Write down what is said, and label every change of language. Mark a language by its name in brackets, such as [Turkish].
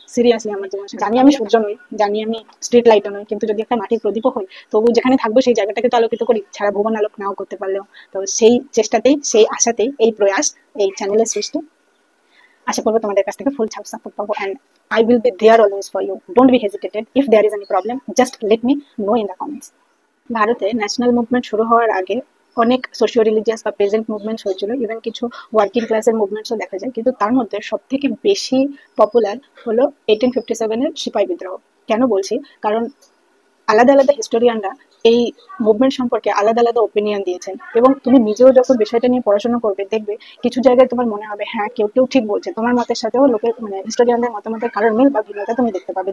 [Bangla] Seriously আমার জীবন সার্থক। জানি আমি সূর্য নই, জানি আমি স্ট্রিট লাইটও নই, কিন্তু যদি একটা মাটির প্রদীপও হই, তবু যেখানে থাকবো সেই জায়গাটাকে তো আলোকিত করি, সারা ভুবন আলোক নাও করতে পারলেও। তো সেই চেষ্টাতেই, সেই আশাতেই এই প্রয়াস, এই চ্যানেলের সৃষ্টি। আশা করবো তোমাদের কাছ থেকে ফুল সাপোর্ট পাবো, [English] And I will be there always for you. Don't be hesitated. If there is any problem, just let me know in the comments. [Bangla] ভারতে ন্যাশনাল মুভমেন্ট শুরু হওয়ার আগে অনেক সোশিও রিলিজিয়াস বা প্রেজেন্ট মুভমেন্টস হয়েছিল, even কিছু working ক্লাসের মুভমেন্টসও দেখা যায়, কিন্তু তার মধ্যে সব থেকে বেশি পপুলার হলো 1857-এর সিপাহী বিদ্রোহ। কেন বলছি? কারণ আলাদা আলাদা হিস্টোরিয়ানরা এই মুভমেন্ট সম্পর্কে আলাদা আলাদা ওপিনিয়ন দিয়েছেন, এবং তুমি নিজেও যখন বিষয়টা নিয়ে পড়াশোনা করবে, দেখবে কিছু জায়গায় তোমার মনে হবে হ্যাঁ কেউ কেউ ঠিক বলছে, তোমার মতের সাথেও লোকের মানে হিস্টোরিয়ানদের মতামতের কারণ মিল বা ভিন্নতা তুমি দেখতে পাবে।